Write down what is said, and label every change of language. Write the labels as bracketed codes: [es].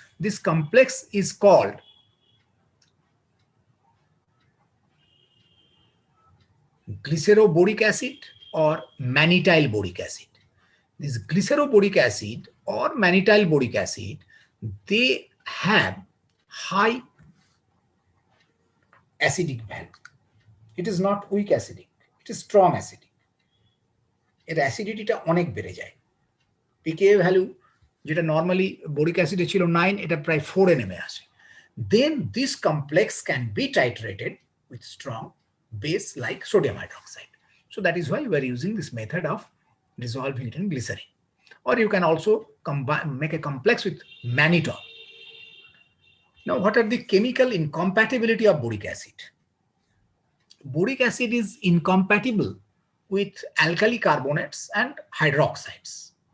[en] This complex is called glyceroboric acid or mannitol boric acid. This glyceroboric acid or mannitol boric acid, they have high acidic value. It is not weak acidic, it is strong acidic. [bn] এর অ্যাসিডিটিটা অনেক বেড়ে যায়। পিকেএ value যেটা normally boric অ্যাসিডে ছিল 9, এটা প্রায় 4 এ নেমে আসে। [en] Then this complex can be titrated with strong base like sodium hydroxide. So that is why we are using this method of dissolving it in glycerin. Or you can also combine, make a complex with mannitol. Now, what are the chemical incompatibility of boric acid? Boric acid is incompatible with alkali carbonates and hydroxides.